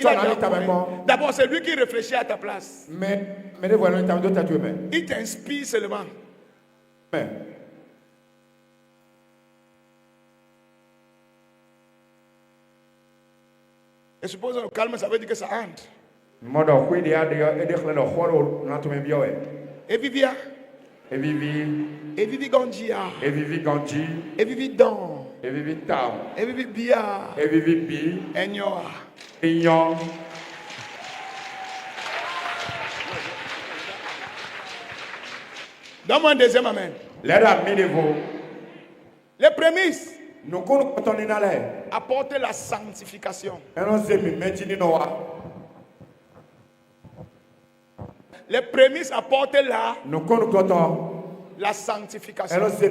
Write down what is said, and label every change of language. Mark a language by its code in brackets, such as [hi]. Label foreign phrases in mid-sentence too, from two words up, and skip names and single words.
[fr] D'abord, c'est lui qui réfléchit à ta place. Il t'inspire seulement. Et suppose le calme, ça veut dire que ça entre. Et Vivia. Et Vivi. Et Vivi Gandia. Et Vivi Ganji. Et Vivi Don. Et Vivi Tao. Et Vivi Bia. Et Vivi Bi. Et Nyoa. Et Nyon. Donne-moi un deuxième amen. Les prémices apportent la sanctification. Les prémices apportent la sanctification.